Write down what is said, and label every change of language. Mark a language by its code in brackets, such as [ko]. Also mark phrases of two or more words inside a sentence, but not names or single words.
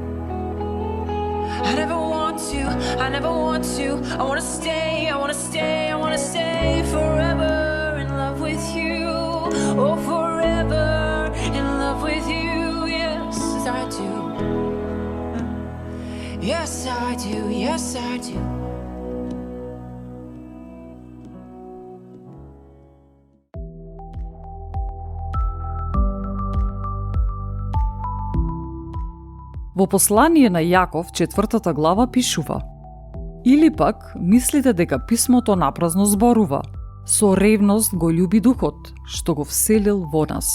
[en] I never want to, I never want to. I wanna stay, I wanna stay, I wanna stay forever in love with you. Oh, forever in love with you, yes, I do. Yes, I do. Yes, I do. [mk] Во послание на Јаков, 4 глава, пишува: Или пак, мислите дека писмото напразно зборува, со ревност го љуби Духот, што го вселил во нас.